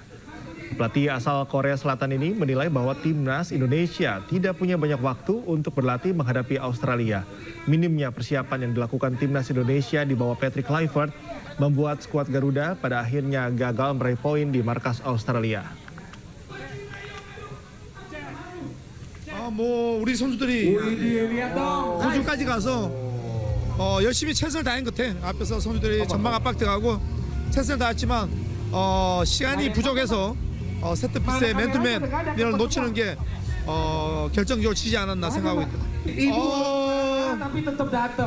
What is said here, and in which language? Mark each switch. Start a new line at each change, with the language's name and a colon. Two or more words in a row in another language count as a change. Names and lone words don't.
Indonesian: Pelatih asal Korea Selatan ini menilai bahwa Timnas Indonesia tidak punya banyak waktu untuk berlatih menghadapi Australia. Minimnya persiapan yang dilakukan Timnas Indonesia di bawah Patrick Kluivert membuat skuad Garuda pada akhirnya gagal meraih poin di markas Australia.
Korean: 우리 선수들이 호주까지 가서 열심히 최선을 다한 것 같아. 앞에서 선수들이 전방 압박 들어가고 최선을 다했지만 시간이 부족해서 세트피스의 맨투맨을 놓치는 게 결정적으로 치지 않았나 생각하고 있다.